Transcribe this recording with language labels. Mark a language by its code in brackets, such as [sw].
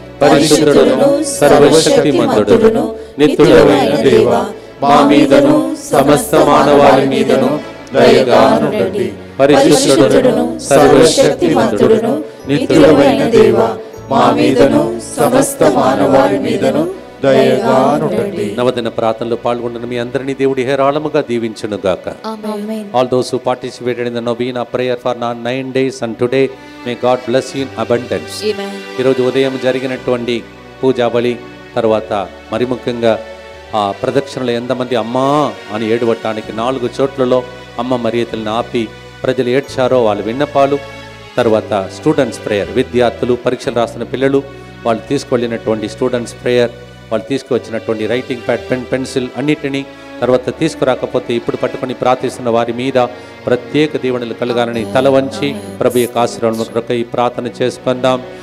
[te] పరిశుద్ధుడును సర్వశక్తిమంతుడును నిత్యుడైన దేవా, మా మీదను సమస్త మానవాళి మీదను దయగానుండండి. పరిశుద్ధుడును సర్వశక్తిమంతుడును నిత్యుడైన దేవా, మా మీదను సమస్త మానవాళి మీదను దయగానుండండి. నవదిన ప్రార్థనలో పాల్గొన్న మీ అందరినీ దేవుడి హేరాళముగా దీవించును గాక. [en] All those who participated in the novena prayer for 9 days and today, may God bless you in abundance. [te] ఈరోజు ఉదయం జరిగినటువంటి పూజా బలి తర్వాత మరి ముఖ్యంగా ఆ ప్రదక్షిణలో ఎంతమంది అమ్మా అని ఏడవటానికి 4 చోట్లలో అమ్మ మరియతలను ఆపి ప్రజలు ఏడ్చారో వాళ్ళ విన్నపాలు, తర్వాత స్టూడెంట్స్ ప్రేయర్, విద్యార్థులు పరీక్షలు రాస్తున్న పిల్లలు వాళ్ళు తీసుకువెళ్ళినటువంటి స్టూడెంట్స్ ప్రేయర్, వాళ్ళు తీసుకువచ్చినటువంటి రైటింగ్ ప్యాడ్, పెన్సిల్ అన్నిటినీ, తర్వాత తీసుకురాకపోతే ఇప్పుడు పట్టుకొని ప్రార్థిస్తున్న వారి మీద ప్రత్యేక దీవెనలు కలగాలని తల వంచి ప్రభు యొక్క ఆశీర్వాదం కొరకు ఈ ప్రార్థన చేసుకుందాం.